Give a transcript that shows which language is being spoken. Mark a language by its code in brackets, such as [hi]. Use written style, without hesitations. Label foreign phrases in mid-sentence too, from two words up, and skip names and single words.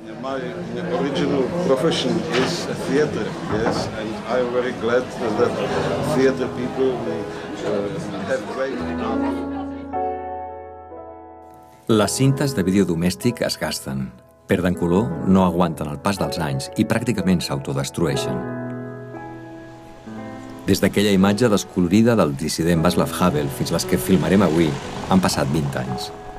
[en] My original profession is theater, yes, and I'm very glad that theater people have great art. [ca] Les cintes de vídeo domèstic es gasten, perden color, no aguanten el pas dels anys i pràcticament s'autodestrueixen. Des d'aquella imatge descolorida del dissident Václav Havel fins les que filmarem avui, han passat 20 anys.